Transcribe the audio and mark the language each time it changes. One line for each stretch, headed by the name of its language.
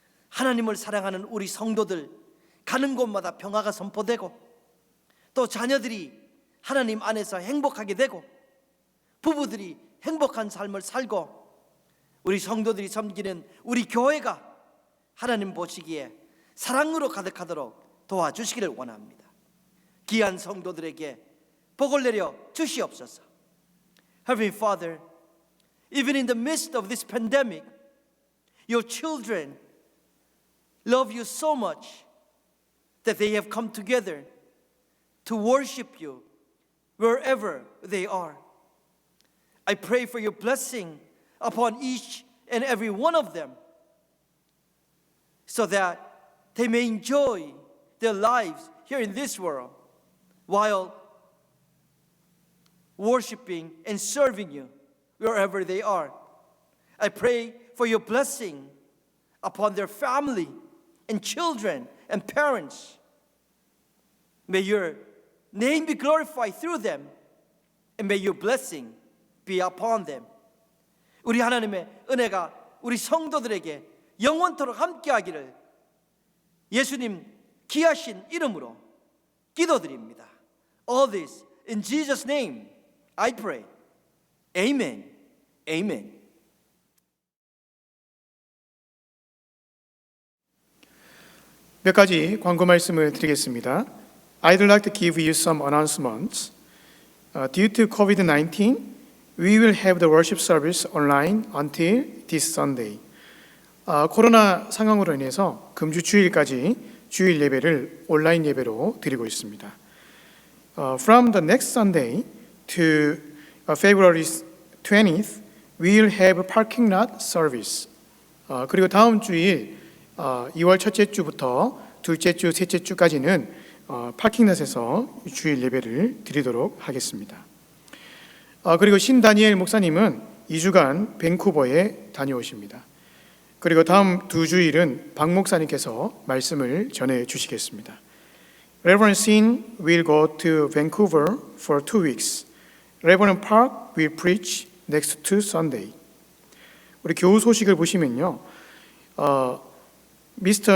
Korean: 하나님을 사랑하는 우리 성도들 가는 곳마다 평화가 선포되고 또 자녀들이 하나님 안에서 행복하게 되고 부부들이 행복한 삶을 살고 우리 성도들이 섬기는 우리 교회가 하나님 보시기에 사랑으로 가득하도록 도와주시기를 원합니다. 귀한 성도들에게 복을 내려 주시옵소서.
English: Heavenly Father, even in the midst of this pandemic, your children love you so much that they have come together to worship you wherever they are. I pray for your blessing upon each and every one of them so that they may enjoy their lives here in this world while worshiping and serving you wherever they are. I pray for your blessing upon their family and children and parents. May your name be glorified through them and may your blessing be upon them.
Korean: 우리 하나님의 은혜가 우리 성도들에게 영원토록 함께하기를 예수님 귀하신 이름으로 기도드립니다.
English: All this in Jesus' name I pray. Amen. Amen.
Korean: 몇 가지 광고 말씀을 드리겠습니다.
English: I'd like to give you some announcements. Due to COVID-19, we will have the worship service online until this Sunday.
Korean: 코로나 상황으로 인해서 금주 주일까지 주일 예배를 온라인 예배로 드리고 있습니다.
English: From the next Sunday to February 20th, we will have a parking lot service.
Korean: 그리고 다음 주일 2월 첫째 주부터 둘째 주, 셋째 주까지는 파킹랏에서 주일 예배를 드리도록 하겠습니다. 그리고 신다니엘 목사님은 2주간 밴쿠버에 다녀오십니다. 그리고 다음 2주일은 박 목사님께서 말씀을 전해 주시겠습니다.
English: Reverend Sin will go to Vancouver for 2 weeks. Reverend Park will preach next to Sunday.
Korean: 우리 교우 소식을 보시면요, Mr.